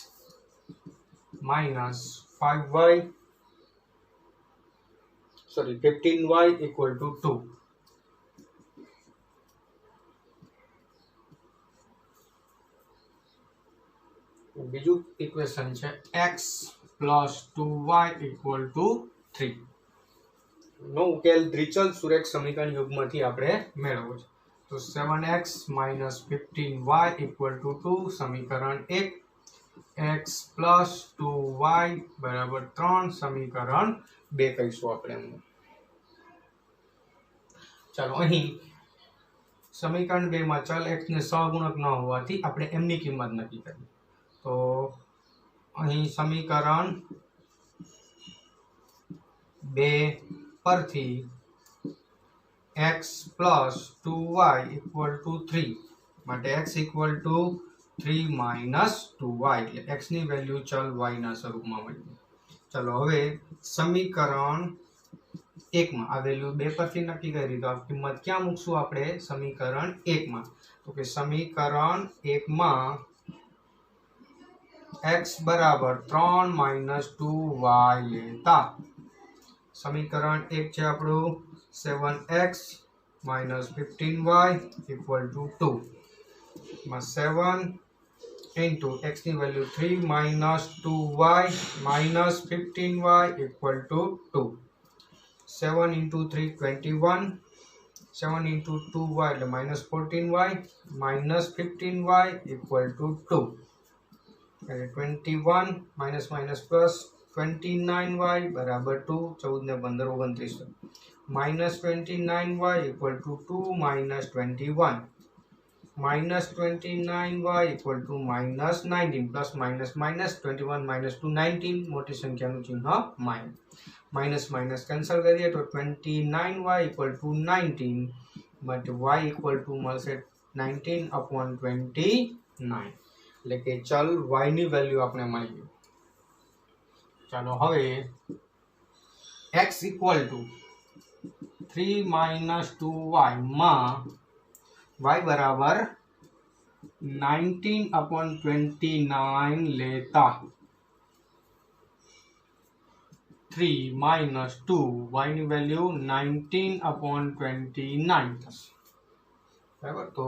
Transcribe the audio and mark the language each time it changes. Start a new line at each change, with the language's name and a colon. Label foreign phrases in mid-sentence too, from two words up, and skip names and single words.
English: minus 5y sorry 15y equal to 2
Gujarati: બીજું ઇક્વેશન છે
English: x plus 2y equal to 3
Gujarati: નો ઉકેલ દ્વિચલ સુરેખ સમીકરણ યુગ્મથી આપણે મેળવવો છે तो
English: 7x minus 15y equal to 2
Gujarati: समीकरण 1
English: x plus 2y
Gujarati: બરાબર 3 સમીકરણ 2 કહીશું આપણે ચાલો અહીં સમીકરણ 2 માં ચલ x ને સહગુણક ન હોવાથી આપણે m ની કિંમત નક્કી કરી તો અહીં સમીકરણ 2 પરથી
English: x plus 2y equal to 3
Gujarati: માટે
English: x equal to 3 minus 2y
Gujarati: એટલે x ની વેલ્યુ ચલ y ના સ્વરૂપમાં મળી ચલો હવે સમીકરણ 1 માં આ વેલ્યુ 2 પરથી નક્કી કરી તો આ કિંમત ક્યાં મૂકશું આપણે સમીકરણ 1 માં તો કે સમીકરણ 1 માં x બરાબર 3 minus 2y લેતા સમીકરણ 1 છે આપણું
English: 7x minus 15y equal to 2
Gujarati: માં 7 into x ની વેલ્યુ 3
English: minus 2y minus 15y equal to 2 7 into 3 21 7 into 2y એટલે minus 14y minus 15y equal to 2 એટલે 21 minus minus plus 29y बराबर 2 14 ने 15 29 minus 29y equal to 2 minus 21 minus 29y equal to minus 19 plus minus minus 21 minus 2 19
Gujarati: મોટી સંખ્યાનું ચિહ્ન માઇનસ માઇનસ કેન્સલ કરીએ તો
English: 29y equal to 19 but y equal to મળશે
Gujarati: 19/29 એટલે કે ચલ y ની વેલ્યુ આપણે મળી ગઈ ચાલો હવે
English: x equal to 3 minus 2y
Gujarati: માં y બરાબર 19/29 લેતા 3 માઇનસ 2 વાયની વેલ્યુ 19/29 થશે બરાબર તો